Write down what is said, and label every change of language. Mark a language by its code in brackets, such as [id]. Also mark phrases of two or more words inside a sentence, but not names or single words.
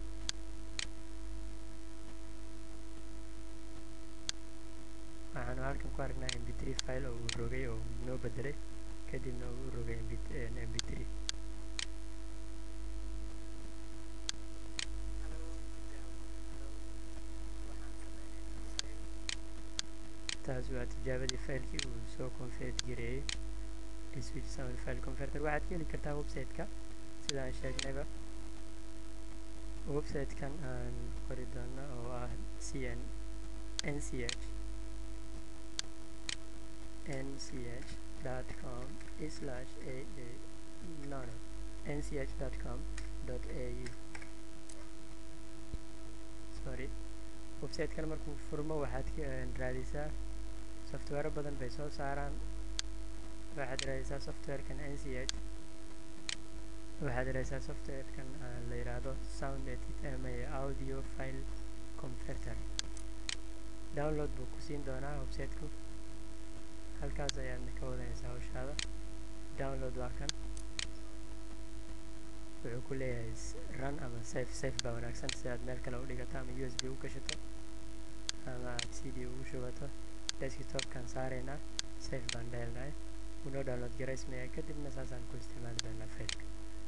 [so] waxaanu halkan ku aragnaa [en] mp3 file [so] oo uu rogay oo noo bedelay kadibna uu rogay mp3 taas waa tijaabadii faylkii uu soo convert gareeyey [en] switch sound file converter [so] waxaad ka heli kartaa website-ka sida aan sheegnayba website-kan aan qori doono oo ah nch.com/au sorry website-kan markuu furmo waxaad raadisaa software badan bay soo saaraan waxaad raadisaa software-kan nch waxaad raadisaa software-kan la yiraahdo [en] sound audio file converter [so] download buu ku siin doonaa website-ku halkaas ayaad ka wadanaysaa hawshaada download waa kan wuxuu ku leeyahay run ama safe baa wanaagsan si aad meel kale u dhigato ama usb u gashato ama aad cd ugu shubato desktop-kan saaraynaa safe baan dheelnahay wuu noo download garaysmaya kadibna saasaan ku isticmaali doonaa faylka